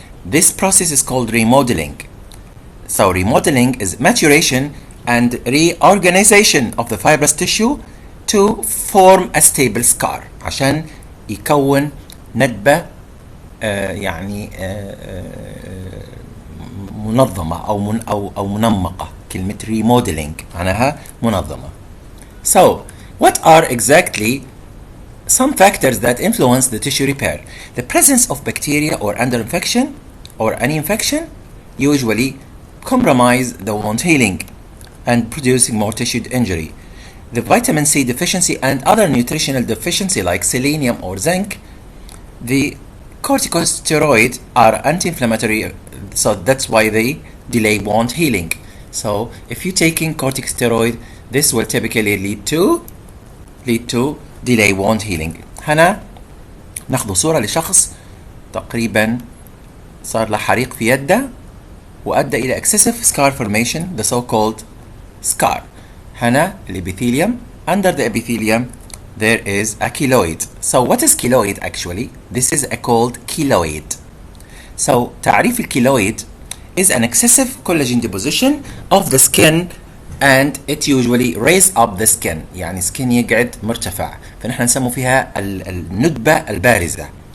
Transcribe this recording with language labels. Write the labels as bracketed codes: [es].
[en] This process is called remodeling. So remodeling is maturation and reorganization of the fibrous tissue to form a stable scar [ar] عشان يكون ندبة يعني منظمة أو منمقة. كلمة remodeling معناها منظمة. [en] So what are exactly some factors that influence the tissue repair? The presence of bacteria or under infection or any infection usually compromise the wound healing and producing more tissue injury. The vitamin C deficiency and other nutritional deficiency like selenium or zinc. The corticosteroids are anti-inflammatory, so that's why they delay wound healing. So if you're taking corticosteroid, this will typically lead to delay wound healing. [ar] هنا ناخذ صورة لشخص تقريبا صار له حريق في يده وأدى إلى [en] excessive scar formation, the so-called scar. [ar] هنا الابيثيليوم. [en] Under the epithelium there is a keloid. So what is keloid actually? This is called keloid. So [ar] تعريف الكيلويد [en] is an excessive collagen deposition of the skin and it usually raise up the skin. [ar] يعني skin يقعد مرتفع، فنحن نسمو فيها الندبة البارزة.